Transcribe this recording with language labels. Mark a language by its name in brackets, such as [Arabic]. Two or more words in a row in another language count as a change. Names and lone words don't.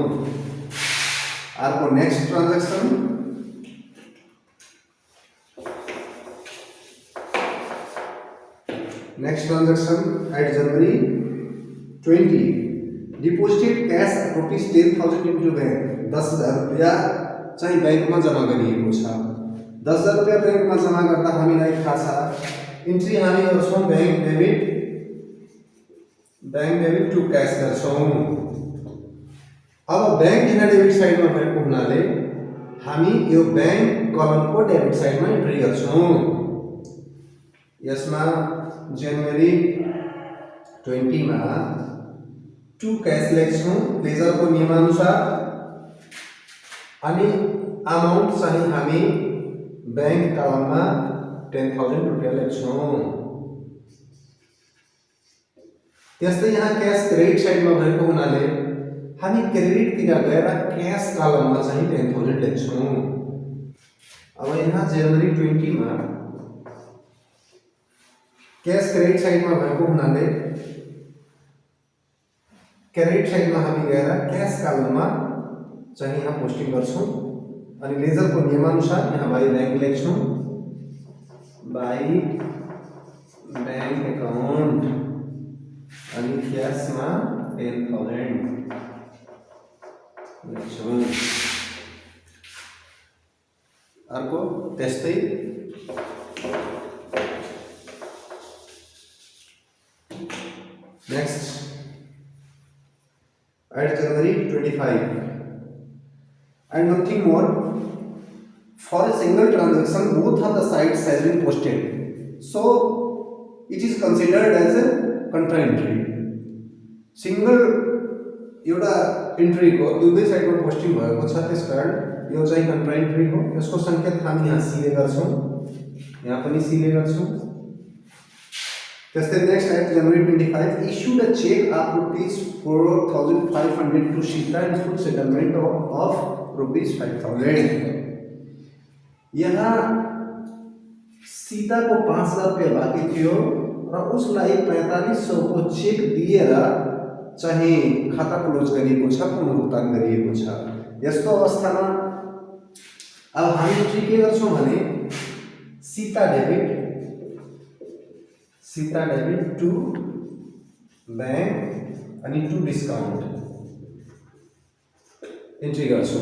[English] अर्को next transaction at January 20 deposited cash ₹10,000 into bank [Nepali] 10,000 रुपया चाहिँ बैंक में जमा गरिएको छ। 10,000 रुपया बैंक में जमा गर्दा हामीलाई थाहा छ इन्ट्री हामी गर्छौं [English] bank debit to cash [Nepali] गर्छौं। अब बैंक यहाँ [English] debit side [Nepali] में भएको हुनाले हामी यो बैंक कलम को [English] debit side [Nepali] में एन्ट्री गर्छौं। यसमा जनवरी 20 में [English] to cash [Nepali] लेख्छौं लेजर को नियमानुसार अनि अमाउन्ट चाहिँ हामी बैंक कलम में 10,000 रुपया लेख्छौं। त्यस्तै यहाँ [English] cash credit side [Nepali] में भएको हुनाले हामी क्रेडिट तिर गएर कैश कलम में चाहिँ 10,000 लेख्छौं। अब यहाँ जनवरी 20 में [English] cash credit side [Nepali] में भएको हुनाले [English] credit side [Nepali] में हामी गएर कैश कलम में चाहिँ यहाँ पोस्टिङ गर्छौं अनि लेजर को नियमानुसार यहाँ [English] by bank [Nepali] लेख्छौं। [English] by bank account [Nepali] अनि कैश में 10,000 लेख्छौं। अर्को त्यस्तै [English] नेक्स्ट 8 January 25 and nothing more for a single transaction both of the sides has been posted, so it is considered as a contra entry. [Nepali] सिंगल एउटा एन्ट्री को दुवै साइड में पोस्टिङ भएको छ त्यसकारण यो चाहिँ कन्ट्रा एन्ट्री हो। यसको संकेत हामी यहाँ सीले गर्छौं, यहाँ पनि सीले गर्छौं। [English] त्यस्तै नेक्स्ट 8 January 25 issued a check of ₹4,500 to Shita in full settlement of ₹5,000। [Nepali] यहाँ सीता को 5,000 रुपया बाँकी थियो र उसलाई 4500 को चेक दिएर चाहिँ खाता क्लोज गरिएको छ, पुनर्भुक्तान गरिएको छ। यस्तो अवस्थामा अब हामी एन्ट्री के गर्छौं भने सीता [English] debit to bank [Nepali] अनि [English] to discount [Nepali] एन्ट्री गर्छौं।